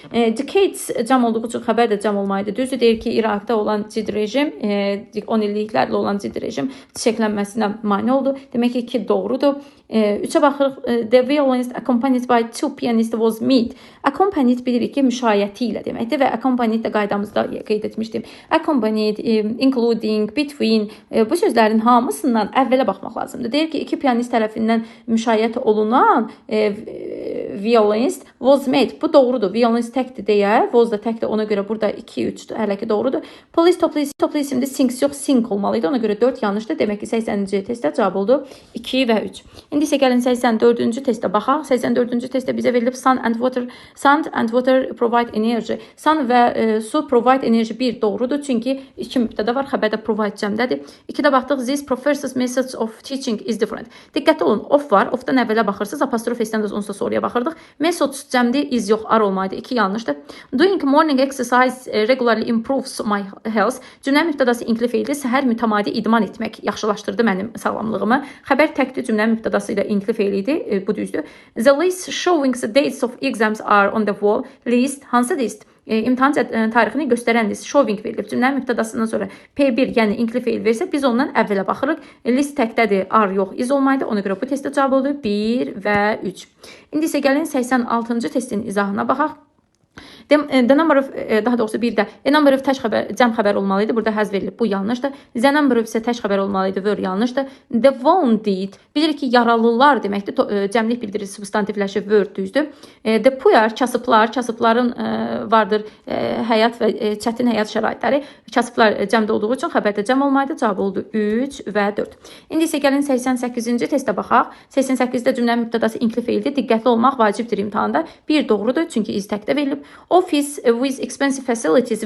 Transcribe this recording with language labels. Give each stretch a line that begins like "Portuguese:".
Azerbaijani: Decades cəm olduğu üçün xəbər də cəm olmalıydı. Düzdür, deyir ki, İraqda olan ciddi rejim, 10 illiklərlə olan ciddi rejim çiçəklənməsinə mane oldu. Demək ki, 2 doğrudur. 3-ə baxırıq.
English: The violinist accompanied by 2 pianists was meet.
Azerbaijani: Accompanied bilirik ki, müşayiəti ilə deməkdir və accompanied də qaydamızda qeyd etmişdim. Accompanied, including, between bu sözlərin hamısından əvvələ baxmaq lazımdır. Deyir ki, 2 pianist tərəfindən müşayiət olunan violinist
English: was met.
Azerbaijani: Bu doğrudur. Violinist təkdir deyə, was da təkdir. Ona görə burada 2-3 hələ ki doğrudur. Police toplu isimdə sings yox, sink olmalıydı. Ona görə 4 yanlışdır. Demək ki, 80-ci testdə cavab oldu 2 və 3. İndi isə gəlin 84-cü testə baxaq. 84-cü testdə bizə verilib
English: sun and water provide energy.
Azerbaijani: Sun və su provide energy 1 doğrudur. Çünki 2 mübtədə var. Xəbərdə provide cəmdədir. 2-də baxdıq.
English: This professor's methods of teaching is different.
Azerbaijani: Diqqətli olun. Of var. Ofdan əvvələ baxırsınız. Apostrof S-dən də onsuz soruya baxırdıq. Methods cəmdir. Is yox, are olmalıydı. 2 yanlışdır.
English: Doing morning exercise regularly improves my health.
Azerbaijani: Cümlə mübtədası inkli feildir. Səhər mütəmadi idman etmək yaxşılaşdırdı mənim sağlamlığımı. Xəbər təkdir. Cümlə mübtədası ilə inkli feil idi. Bu düzdür.
English: The list showing the dates of exams are on the wall.
Azerbaijani: List hansı list? İmtahan tarixini göstərən list showing verilib. Cümlənin mübtədasından sonra P1, yəni inkli feil versə, biz ondan əvvələ baxırıq. List təkdədir, are yox, is olmaydı. Ona görə bu testdə cavab oldu 1 və 3. İndi isə gəlin 86-cı testin izahına baxaq. The number of, daha doğrusu bir də a number of tək xəbər, cəm xəbər olmalı idi. Burada həzf edilib. Bu yanlışdır. The number of isə tək xəbər olmalı idi. Were yanlışdır. The wounded bilirik ki, yaralılar deməkdir. Cəmlik bildirisi substantivləşir. Were düzdür. The poor kasıblar, kasıbların vardır həyat və çətin həyat şəraitləri. Kasıblar cəmdə olduğu üçün xəbərdə cəm olmalıdır. Cavab oldu 3 və 4. İndi isə gəlin 88-ci testə baxaq. 88-də cümlənin mübtədası inkli feildir. Diqqətli olmaq vacibdir imtahanda. Bir doğrudur, çünki is təkdə verilib.
English: Office with expensive facilities.